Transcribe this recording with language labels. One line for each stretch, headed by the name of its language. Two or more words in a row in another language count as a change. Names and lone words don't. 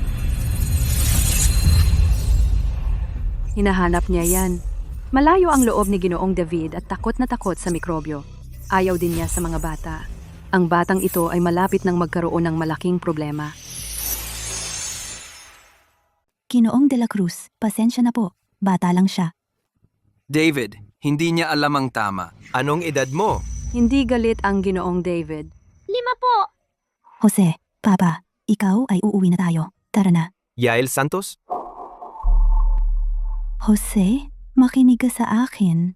Filipino: Hinahanap niya yan. Malayo ang loob ni Ginoong David at takot na takot sa mikrobyo. Ayaw din niya sa mga bata. Ang batang ito ay malapit nang magkaroon ng malaking problema. Ginoong de la Cruz, pasensya na po. Bata lang siya. David, hindi niya alam ang tama. Anong edad mo? Hindi galit ang Ginoong David. 5 po. Jose, Papa, ikaw ay uuwi na tayo. Tara na. Yael Santos? Jose, makinig ka sa akin.